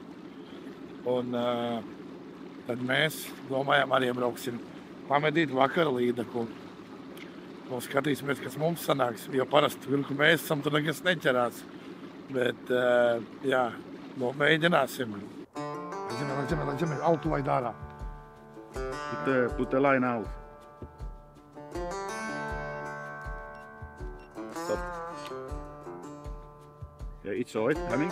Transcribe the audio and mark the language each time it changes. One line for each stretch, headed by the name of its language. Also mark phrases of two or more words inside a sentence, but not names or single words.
Latvian: Un tad mēs domājam arī brauksim pamedīt vakara līdeku. Un skatīsimies, kas mums sanāks, jo parasti, kur mēs esam, tur nekas neķerās. Bet, jā, mēģināsim. Zem, auto laid ārā.
English: Put the line out. Stop. Yeah, it's all right, coming.